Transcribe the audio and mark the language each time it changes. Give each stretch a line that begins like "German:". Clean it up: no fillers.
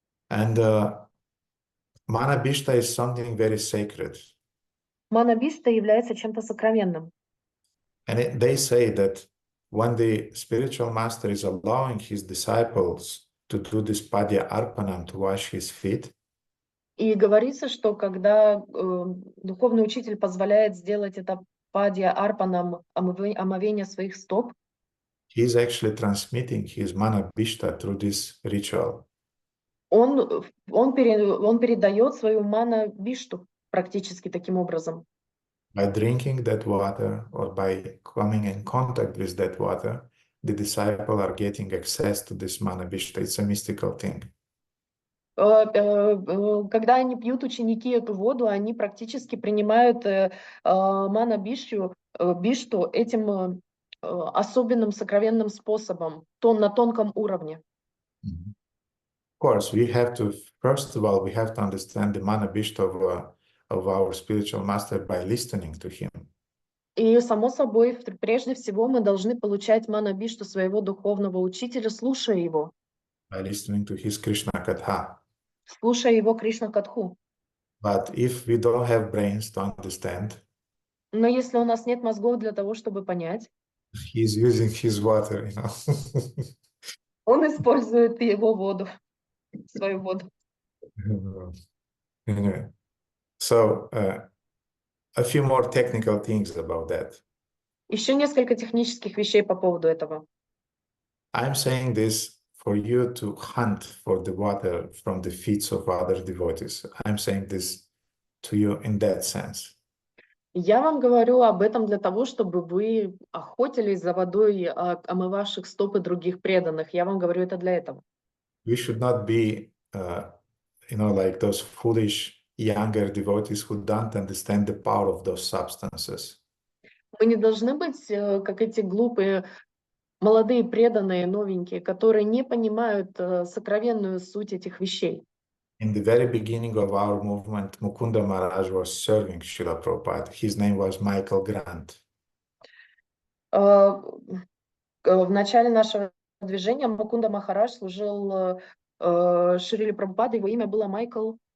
English: And mana bishta is something very sacred.
Russian: Мана бишта является чем-то сокровенным.
English: And they say that when the spiritual master is allowing his disciples to do this padya arpanam, to wash his feet,
Russian: И говорится, что когда духовный учитель позволяет сделать это падья арпанам, омовение своих стоп,
English: he is actually transmitting his mana bishta through this ritual.
Russian: он передает свою мана бишту практически таким образом.
English: By drinking that water or by coming in contact with that water, the disciple are getting access to this mana bishta. It's a mystical thing.
Russian: Когда они пьют, ученики, эту воду, они практически принимают мана бишту этим особенным сокровенным способом, на тонком уровне.
English: Of course, we have to, first of all, we have to understand the mana bishta of our spiritual master by listening to him.
Russian: И, само собой, прежде всего мы должны получать мана бишту своего духовного учителя, слушая его.
English: By listening to his Krishna Katha.
Russian: Слушая его Кришна-катху.
English: But if we don't have brains to understand,
Russian: но если у нас нет мозгов для того, чтобы понять,
English: he's using his water, you know.
Russian: он использует его воду, свою воду.
English: Anyway, so a few more technical things about that.
Russian: Еще несколько технических вещей по поводу этого.
English: I'm saying this for you to hunt for the water from the feet of other devotees. I'm saying this to you in that sense.
Russian: Я вам говорю об этом для того, чтобы вы охотились за водой, омывавших стопы других преданных. Я вам говорю это для этого.
English: We should not be, like those foolish younger devotees who don't understand the power of those substances.
Russian: Мы не должны быть как эти глупые молодые преданные, новенькие, которые не понимают сокровенную суть этих вещей.
English: In the very beginning of our movement, Mukunda Maharaj was serving Srila Prabhupada. His name was Michael Grant.
Russian: В начале нашего движения Мукунда Махарадж служил Шриле Прабхупаде, его имя было Майкл